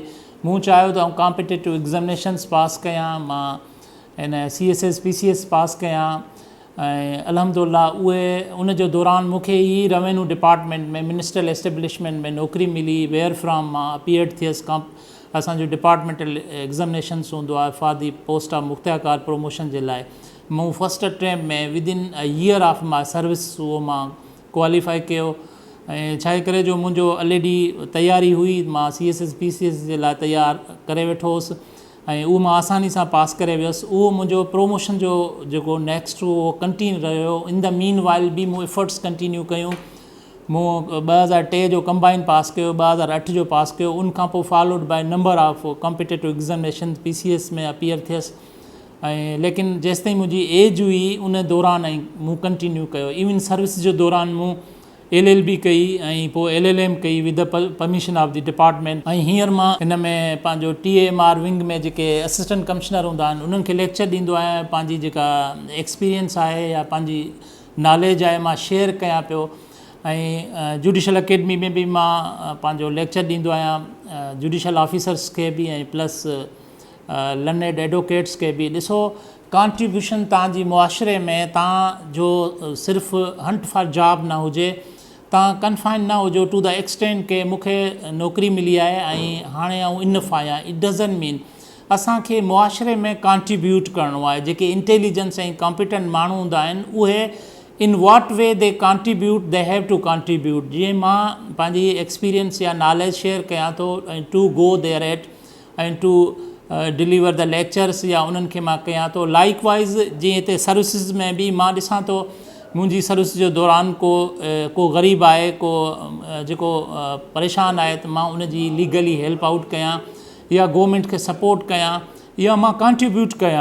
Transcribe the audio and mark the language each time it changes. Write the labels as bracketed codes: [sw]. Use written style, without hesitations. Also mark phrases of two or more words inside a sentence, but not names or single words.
[sd] मूं चाहियो त [en] competitive examinations [sd] पास कयां, मां हिन CSS PCS पास कयां ऐं अल्हम्दुलिल्लाह उन जो दौरान मूंखे ई [en] revenue department [sd] में [en] ministerial establishment [sd] में नौकरी मिली, [en] where from [sd] मां अपीयर्ड थियसि। असांजो [en] departmental examinations [sd] हूंदो आहे [en] for the post of [sd] मुख़्तियारकार प्रमोशन जे लाइ। मूं [en] first attempt [sd] में [en] within a year of my service [sd] उहो मां क्वालिफाई कयो। ऐं छा करे जो मुंहिंजो ऑलरेडी तयारी हुई, मां CSS PCS जे लाइ तयारु करे वेठो हुउसि ऐं उहो मां आसानी सां पास करे वियुसि। उहो मुंहिंजो प्रमोशन जो जेको नेक्स्ट उहो कंटिन्यू रहियो। [en] in the mean while [sd] बि मूं [en] efforts continue [sd] कयूं। मूं 2003 जो कंबाइन पास कयो, 2008 जो पास कयो। उनखां पोइ [en] followed by number of competitive examination [sd] PCS में अपीयर थियसि ऐं लेकिन जेसिताईं मुंहिंजी एज हुई उन दौरान ऐं मूं कंटिन्यू कयो। [en] even service [sd] जो दौरान मूं LLB कई ऐं पोइ LLM कई [en] with the permission of the department. [sd] ऐं हींअर मां हिन में पंहिंजो TAMR विंग में जेके [en] assistant commissioner [sd] हूंदा आहिनि उन्हनि खे लेक्चर ॾींदो आहियां। पंहिंजी जेका एक्सपीरियंस आहे या पंहिंजी नॉलेज आहे मां शेयर कयां पियो। ऐं [en] judicial academy [sd] में बि मां पंहिंजो लेक्चर ॾींदो आहियां [en] judicial officers [sd] खे बि ऐं [en] plus learned advocates [sd] खे बि। ॾिसो, कॉन्ट्रीब्यूशन तव्हांजी मुआशरे में तव्हांजो सिर्फ़ु [en] hunt for job [sd] न हुजे, तव्हां कन्फाइन न हुजो [en] to the extent [sd] के मूंखे नौकरी मिली आहे ऐं हाणे आउं इनफ आहियां। [en] it doesn't mean [sd] असांखे मुआशरे में कॉन्ट्रीब्यूट करिणो आहे। जेके इंटेलिजेंस ऐं कॉम्पिटेंट माण्हू हूंदा आहिनि उहे [en] in what way they contribute, they have to contribute. [sd] जीअं मां पंहिंजी एक्सपीरियंस या नॉलेज शेयर कयां थो ऐं [en] to go there at [sd] ऐं [en] to deliver the lectures [sd] या उन्हनि खे मां कयां थो। लाइकवाइज़ जीअं हिते सर्विसिस में बि मां ॾिसां थो, मुंहिंजी सर्विस जो दौरान को ग़रीब आहे, को जेको परेशान आहे, त मां उन जी [en] legally help out [sd] कयां या गवर्नमेंट खे सपोर्ट कयां या मां कॉन्ट्रीब्यूट कयां।